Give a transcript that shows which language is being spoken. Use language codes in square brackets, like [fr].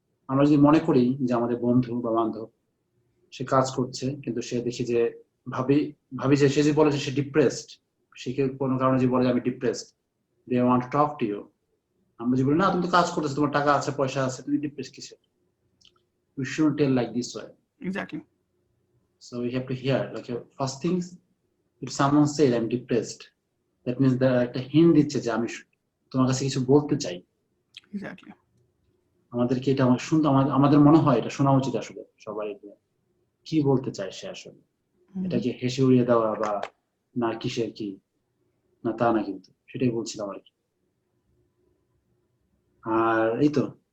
[bn] আমরা যদি মনে করি যে আমাদের বন্ধু বা বান্ধব সে কাজ করছে, কিন্তু সে দেখি যে ভাবি যে সে যে বলে যে সে ডিপ্রেসড, সে কোনো কারণে যে বলে যে আমি depressed, [en] They want to talk to you. [bn] আমরা যে বলি না তুমি তো কাজ করতেছো, তোমার টাকা আছে, পয়সা আছে, তুমি ডিপ্রেস কিসের? [en] We shouldn't tell like this way. Exactly. So we have to hear, like first things, if someone said I'm depressed, that means that [bn] একটা হিন্ট দিচ্ছে যে আমি তোমার কাছে কিছু বলতে চাই। [en] Exactly. [bn] আমাদেরকে এটা আমাদের মনে হয় এটা শোনা উচিত আসলে সবাই, কি বলতে চায় সে আসলে। এটাকে হেসে উড়িয়ে দেওয়া বা না কিসের কি না তা না, কিন্তু সেটাই বলছিলাম আর কি। আর এই তো,